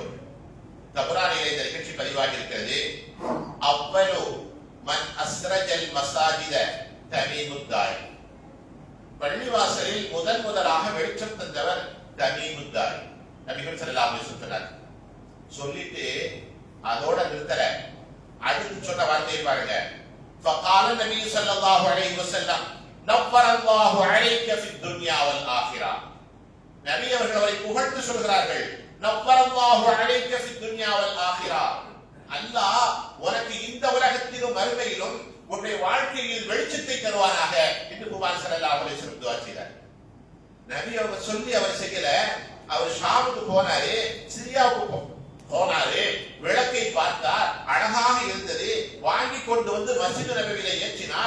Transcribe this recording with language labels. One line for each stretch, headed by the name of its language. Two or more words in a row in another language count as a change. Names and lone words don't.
Tamil: தபரானிலே இந்த நிகழ்ச்சி பதிவாகி இருக்கிறது.
Arabic: أول من أسرج المساجد
Tamil: தமீமுத் தாரி, பள்ளிவாசலில் முதலாக வெளிச்சம் தந்தவர் தமீமுத் தாரி. நபிகள்
Arabic: صلى الله عليه وسلم
Tamil: சொன்னார். சொல்லிட்டு அதோட நிறுத்தல, அடுத்து சொன்ன வார்த்தையை பாருங்க.
Arabic: فقال النبي صلى الله عليه وسلم نور الله عليك في الدنيا والاخره.
Tamil: நபி அவர்கள் அவரை புகழ்ந்து சொல்கிறார்கள்,
Arabic: نور الله عليك في الدنيا والاخره.
Tamil: அல்லாஹ் உனக்கு இந்த உலகத்திலும் மறுமையிலும் உன்னுடைய வாழ்க்கையில் வெளிச்சத்தை தருவானாக என்று குர்ஆன்
Arabic: صلى الله عليه وسلم
Tamil: துஆ செய்தார். நபி அவங்க சொல்லி அவர் செய்யல. அவர் ஷாமுக்கு போனாரு, சிரியாவுக்கு போனாரு, விளக்கை பார்த்தார், அழகாக இருந்தது, வாங்கி கொண்டு வந்து மஸ்ஜிது நபவியிலே ஏற்றினார்.